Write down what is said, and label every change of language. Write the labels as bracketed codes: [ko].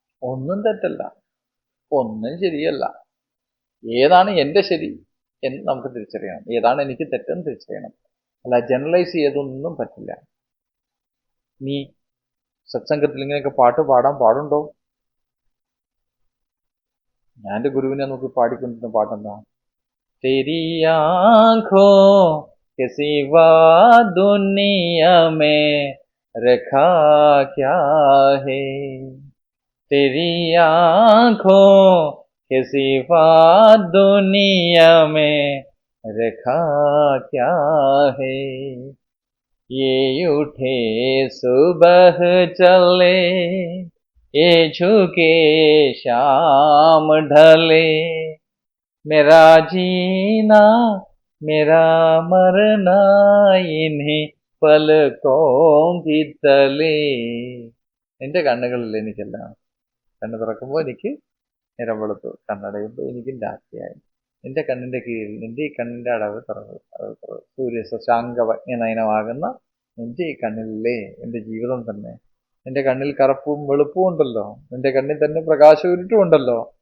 [ml] ഒന്നും തെറ്റല്ല, ഒന്നും ശരിയല്ല. ഏതാണ് എന്റെ ശരി എന്ന് നമുക്ക് തിരിച്ചറിയണം, ഏതാണ് എനിക്ക് തെറ്റെന്ന് തിരിച്ചറിയണം. അല്ല ജനറലൈസ് ചെയ്തൊന്നും പറ്റില്ല. നീ സത്സംഗത്തിൽ ഇങ്ങനെയൊക്കെ പാട്ട് പാടാൻ പാടുണ്ടോ? ഞാൻ എൻ്റെ ഗുരുവിനെ നോക്കി പാടിക്കൊണ്ടിരുന്ന പാട്ടെന്താ? [hi] तेरी आँखों के सिवा दुनिया में रखा क्या है, तेरी आँखों के सिवा दुनिया में रखा क्या है, ये उठे सुबह चले, ये झुके शाम ढले, मेरा जीना मेरा मरना इन्हीं പലകോം തലേ. [ml] നിന്റെ കണ്ണുകളിൽ എനിക്കെല്ലാം. കണ്ണ് തുറക്കുമ്പോൾ എനിക്ക് നിറം വെളുത്തു, കണ്ണടയുമ്പോൾ എനിക്കും രാത്രിയായി. നിന്റെ കണ്ണിന്റെ കീഴിൽ, നിന്റെ ഈ കണ്ണിന്റെ അടവ് തുറവ് സൂര്യ ശശാങ്കനയനമാകുന്ന നിന്റെ ഈ കണ്ണിലല്ലേ എന്റെ ജീവിതം തന്നെ. നിന്റെ കണ്ണിൽ കറുപ്പും വെളുപ്പും ഉണ്ടല്ലോ, നിന്റെ കണ്ണിൽ തന്നെ പ്രകാശം ഇരുട്ടും ഉണ്ടല്ലോ.